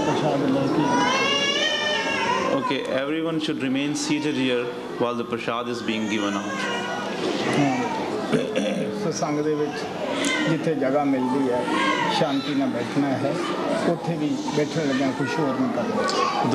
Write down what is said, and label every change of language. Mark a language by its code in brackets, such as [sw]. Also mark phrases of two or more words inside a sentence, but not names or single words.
[pa] ਪ੍ਰਸ਼ਾਦ ਲੈ ਕੇ [en] Okay, everyone should remain seated here while the prasad is being given out. [pa] ਸਤਸੰਗ ਦੇ ਵਿੱਚ ਜਿੱਥੇ ਜਗ੍ਹਾ ਮਿਲਦੀ ਹੈ ਸ਼ਾਂਤੀ ਨਾਲ ਬੈਠਣਾ ਹੈ ਉੱਥੇ ਵੀ ਬੈਠਣ ਲੱਗਿਆ ਕੁਛ ਹੋਰ ਨਹੀਂ ਕਰਨਾ।